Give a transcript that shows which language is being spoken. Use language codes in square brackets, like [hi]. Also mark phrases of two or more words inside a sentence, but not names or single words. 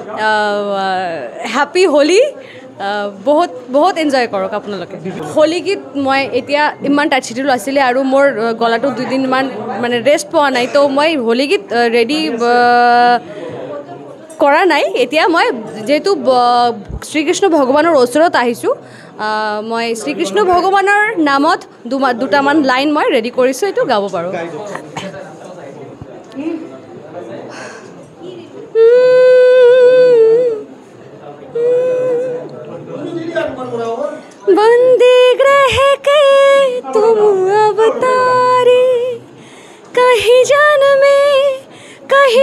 [as] হেপী হোলি বহুত এনজয় কৰক আপোনালোকে হোলি গীত মই এতিয়া ইমান [en] tight schedule [as] আছিলে আৰু মোৰ গলাটো 2 দিনমান মানে ৰেষ্ট পোৱা নাই তো মই হোলি গীত ৰেডি কৰা নাই এতিয়া মই যেহেতু শ্ৰীকৃষ্ণ ভগৱানৰ ওচৰত আহিছোঁ মই শ্ৰীকৃষ্ণ ভগৱানৰ নামত দুটামান লাইন মই ৰেডি কৰিছোঁ এইটো গাব পাৰোঁ [hi] बंदी ग्रह के तुम अवतारी कहीं जन में कहीं